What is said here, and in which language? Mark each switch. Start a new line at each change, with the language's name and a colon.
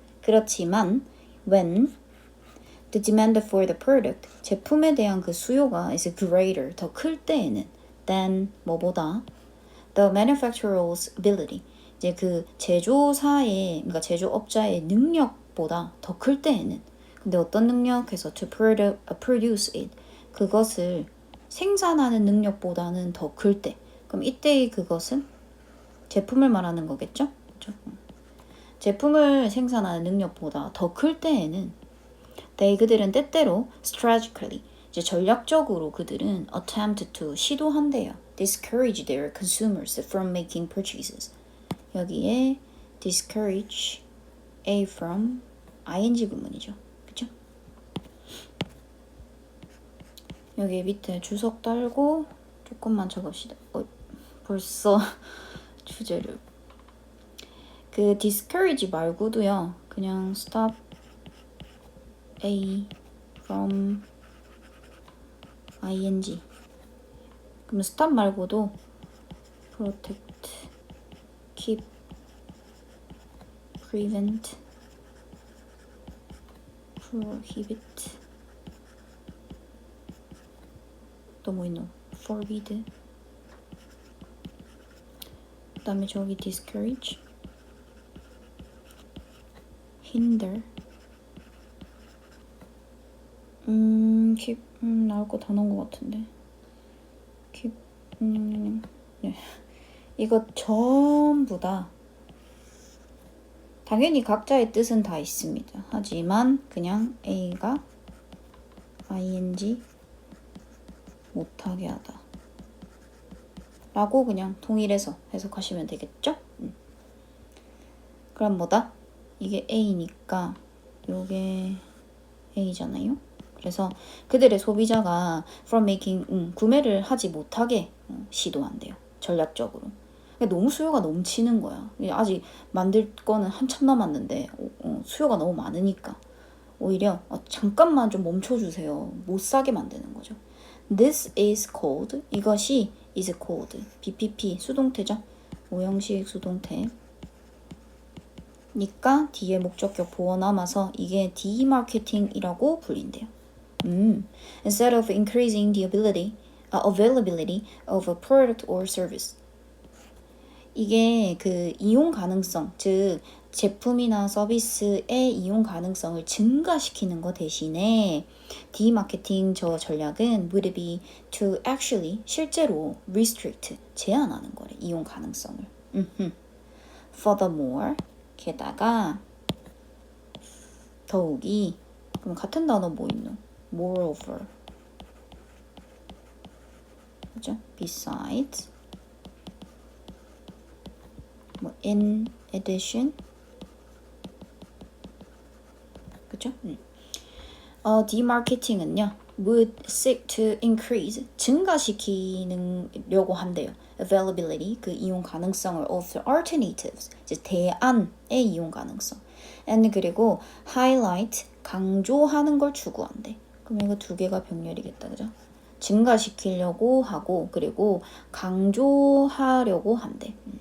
Korean: 그렇지만
English: when the demand for the product
Korean: 제품에 대한 그 수요가
English: is greater
Korean: 더 클 때에는 than 뭐보다
English: the manufacturer's ability
Korean: 이제 그 제조사의 그러니까 제조업자의 능력보다 더 클 때에는 근데 어떤 능력에서
English: to produce it
Korean: 그것을 생산하는 능력보다는 더 클 때 그럼 이때의 그것은 제품을 말하는 거겠죠? 그렇죠? 제품을 생산하는 능력보다 더 클 때에는 그들은 때때로 strategically 이제 전략적으로 그들은
English: attempt to
Korean: 시도한대요.
English: discourage their consumers from making purchases. 여기에 discourage a from ing 구문이죠.
Korean: 그쵸? 여기 밑에 주석 달고 조금만 적읍시다. 벌써 주제를 그 discourage 말고도요.
English: 그냥 stop a from ing 그럼 stop 말고도 protect, keep, prevent, prohibit
Korean: 또 뭐 있노? forbid 그 다음에 저기
English: discourage hinder keep
Korean: 나올 거 다 넣은 것 같은데 keep 네. 이거 전부 다 당연히 각자의 뜻은 다 있습니다. 하지만 그냥 A가 ing 못하게 하다 라고 그냥 통일해서 해석하시면 되겠죠? 그럼 뭐다? 이게 A니까 요게 A잖아요. 그래서 그들의 소비자가
English: from making
Korean: 구매를 하지 못하게 시도한대요. 전략적으로. 너무 수요가 넘치는 거야. 아직 만들 거는 한참 남았는데 수요가 너무 많으니까 오히려 잠깐만 좀 멈춰주세요. 못 사게 만드는 거죠.
English: This is called 이것이 is called BPP 수동태죠.
Korean: 오형식 수동태 니까 뒤에 목적격 보어 남아서 이게 디마케팅이라고 불린대요.
English: Instead of increasing the availability of a product or service.
Korean: 이게 그 이용 가능성, 즉 제품이나 서비스의 이용 가능성을 증가시키는 것 대신에 디마케팅 저 전략은
English: would be to actually
Korean: 실제로 restrict 제한하는 거래. 이용 가능성을. Furthermore 게다가 더욱이 그럼 같은 단어 뭐 있노?
English: Moreover 그죠? Besides 뭐 in addition 그죠?
Korean: 디마케팅은요
English: would seek to increase
Korean: 증가시키려고 한대요. availability 그 이용 가능성을
English: of alternatives
Korean: 이제 대안의 이용 가능성 and 그리고 highlight 강조하는 걸 추구한대. 그럼 이거 두 개가 병렬이겠다. 그죠? 증가시키려고 하고 그리고 강조하려고 한대.